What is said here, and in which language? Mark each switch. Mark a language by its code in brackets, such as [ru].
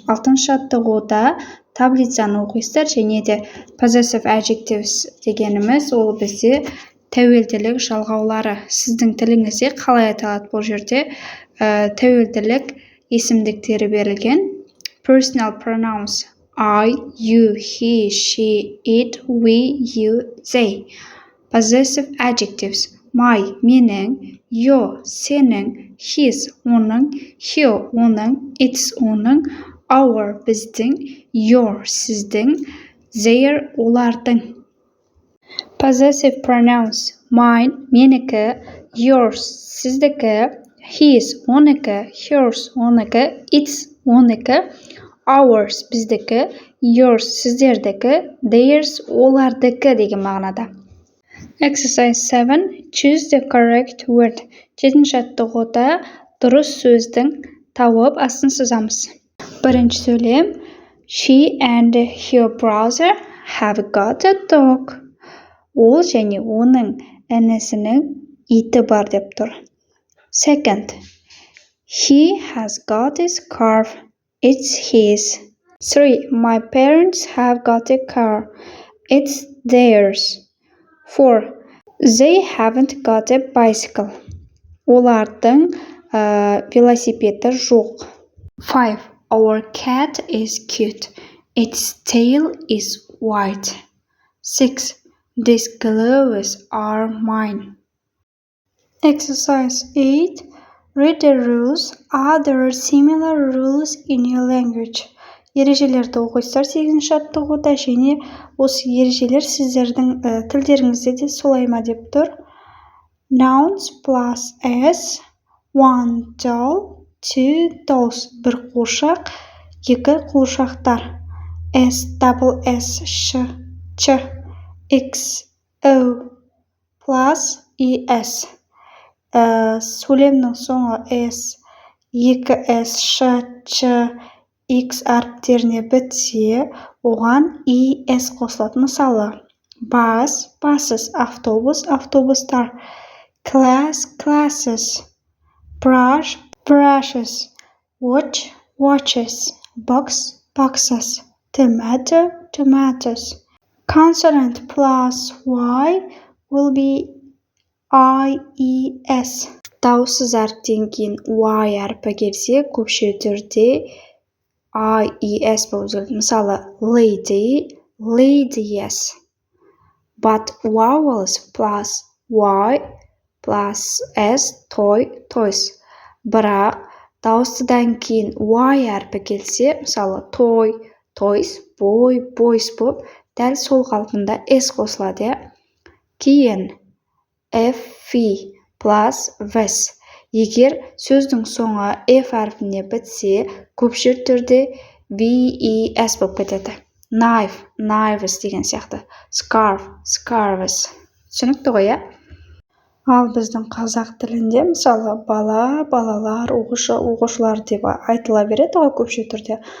[kk] 6-шы жаттығуда таблицаны оқисыздар және де possessive adjectives дегеніміз ол бізде тәуелділік жалғаулары. Сіздің тіліңізде қалай аталады бұл жерде? Тәуелділік есімдіктері берілген. [en] Personal pronouns I, you, he, she, it, we, you, they. Possessive adjectives my, менің, your, сенің, his, оның, her, оның, its, оның, our, біздің, your, сіздің, their, олардың. Possessive pronouns mine, менікі, yours, сіздікі, his, оныкі, hers, оныкі, its, оныкі, ours, біздікі, yours, сіздердікі, theirs, олардікі деген мағынада. Exercise 7. Choose the correct word. [kk] 7-шы жаттығуда дұрыс сөздің тауып астын сызамыз. Бірінші сөйлем. [en] She and her brother have got a dog. [kk] Ол және оның інісінің иті бар деп тұр. [en] Second. He has got his car. It's his. 3. My parents have got a car. It's theirs. 4. They haven't got a bicycle. [kk] Олардың велосипеді жоқ. [en] 5. Our cat is cute. Its tail is white. 6. These gloves are mine. Exercise 8. Read the rules. Are there similar rules in your language? [kk] Ережелерді оқисыздар 8-шы жаттығуда және осы ережелер сіздердің тілдеріңізде де солай ма деп тұр. [en] Nouns plus s, 1 doll, 2 dolls, [kk] бір қуыршақ, 2 қуыршақтар. [en] S, double S, sh, ch, x, o, plus es. [kk] Сөйлемнің соңы s, 2s, sh, ch, x әріптеріне бітсе, оған es қосылады. [en] Мысалы, бас, buses, [kk] автобус, автобустар, [en] class, classes, brush, brushes, watch, watches, box, boxes, tomato, tomatoes. Consonant plus y will be ies. [kk] Дауыссыз әріптен кейін y әріпі келсе, көпше түрде ies болып өзгереді. [en] Мысалы, lady, ladies. But vowels plus y plus s, toy, toys. [kk] Бірақ дауыстыдан кейін y әріпі келсе, мысалы, toy, toys, boy, boys болып, дәл сол қалпында s қосылады. [en] Кейін f plus vs. [kk] Егер сөздің соңы f әрпіне бітсе, көпшілік түрде ves болып кетеді. Knife, knives деген сияқты. [en] Scarf, scarves. [kk] Түсінікті ғой, Ал біздің қазақ тілінде, мысалы, бала, балалар, оқушы, оқушылар деп айтыла береді ғой көпшілік түрде.